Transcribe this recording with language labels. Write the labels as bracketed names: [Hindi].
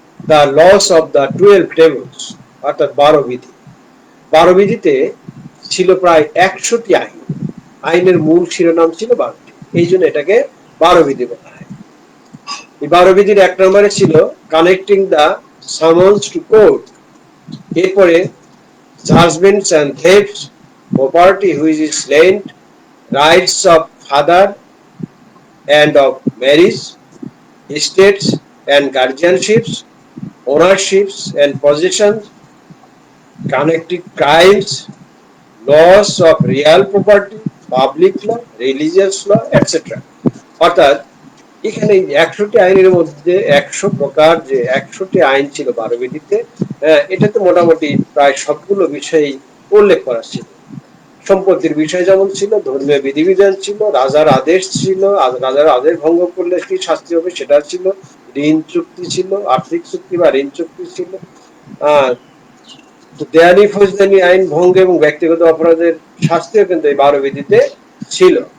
[English] the laws of the 12 tables, [Bangla] অর্থাৎ 12 বিধি। 12 বিধিতে ছিল প্রায় 100টি আইন। আইনের মূল শিরোনাম ছিল 12টি, এই জন্য এটাকে 12 বিধি বলা হয়। এই 12 বিধির 1 নম্বরে ছিল [English] Connecting the summons to court. এরপরে judgments and thefts, property which is lent, rights of father and of marriage, estates and guardianships, ownerships and possessions, connected crimes, laws of real property, public law, religious law, etc. [Bangla] অর্থাৎ এখানে 100টি আইনের মধ্যে 100 প্রকার যে 100টি আইন ছিল 12 বিধিতে, এটাতে মোটামুটি প্রায় সবগুলো বিষয়ই উল্লেখ করা ছিল। সম্পত্তির বিষয় যেমন ছিল, ধর্মীয় বিধিবিধান ছিল, রাজার আদেশ ছিল, রাজার আদেশ ভঙ্গ করলে কি শাস্তি হবে সেটা ছিল, ঋণ চুক্তি ছিল, আর্থিক চুক্তি বা ঋণ চুক্তি ছিল, দেয়ানি ফৌজদানি আইন ভঙ্গ এবং ব্যক্তিগত অপরাধের শাস্তিও কিন্তু এই 12 বিধিতে ছিল।